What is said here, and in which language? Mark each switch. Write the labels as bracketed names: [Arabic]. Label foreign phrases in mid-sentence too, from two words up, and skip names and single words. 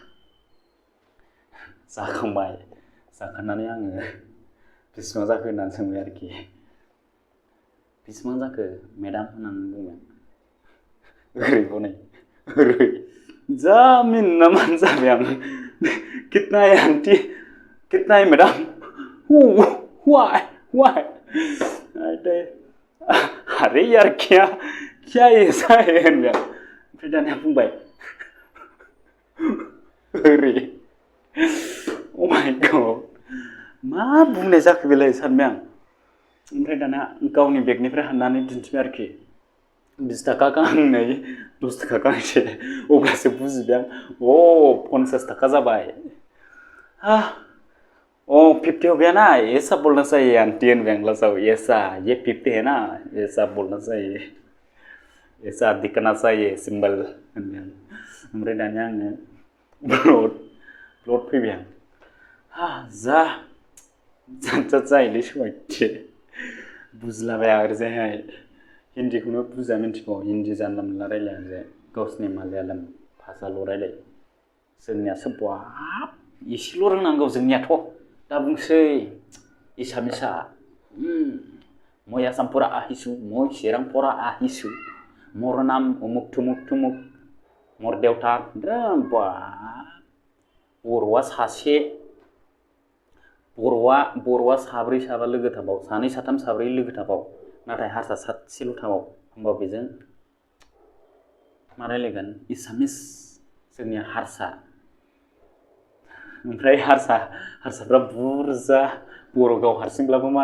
[Bodo] जाखांबाय जाखांनानै आङो बेसेबां जाखो होननानै सोंबाय आरोखि बेसेबां जाखो मेडाम होननानै बुंबाय ओरै ओरै जा मिनिना मान जाबाय आं [Hindi] कितना है आंटी कितना है मैडम व्हाई अरे यार क्या ऐसा है [Bodo] होनबाय ओमफ्राय दानिया बुंबाय ओरै [English] oh my god [Bodo] मा बुंनाय जाखो बेलाय सानबाय आं ओमफ्राय दाना गावनि बेगनिफ्राय हाननानै दिन्थिबाय आरोखि 20 थाखा गांनै 10 थाखा गांसे अब्लासो बुजिबाय आं 50 थाखा जाबाय [Hindi] ओ 50 हो गया ना ऐसा बोलना चाहिए आंटी [Bodo] होनबाय आं लास्टआव [Hindi] ऐसा ये 50 है ना ऐसा बोलना चाहिए ऐसा दिखना चाहिए सिम्बल [Bodo] होनबाय आं ओमफ्राय दानिया आङो ब्लड फैबाय आं जा जायोलै सबायथि बुजिलाबाया ओरैजायहाय हिन्दीखौनो बुजिया मिन्थिगौ हिन्दी जानला मोनला रायलाया ओरैजाय गावसिनि मालायालाम भाषाल' रायलायो जोंनियासो बाब एसेल' रोंनांगौ जोंनियाथ' दा बुंसै एसामिसा [Assamese] মই অসমপুৰা আহিছু মই চিৰাংপুৰা আহিছু মোৰ নাম উমুক থুমুক থুমুক মোৰ দেৱতা [Bodo] बा बर'आ सासे बर'आ साब्रै साबा लोगो थाबाव सानै साथाम साब्रै लोगो थाबाव नाथाय हारसा सासेल' थाबाव होमबा बेजों मा रायलायगोन एसामिस जोंनिया हारसा ओमफ्राय हारसाफ्रा बुरजा बर' गाव हारसिंब्लाबो मा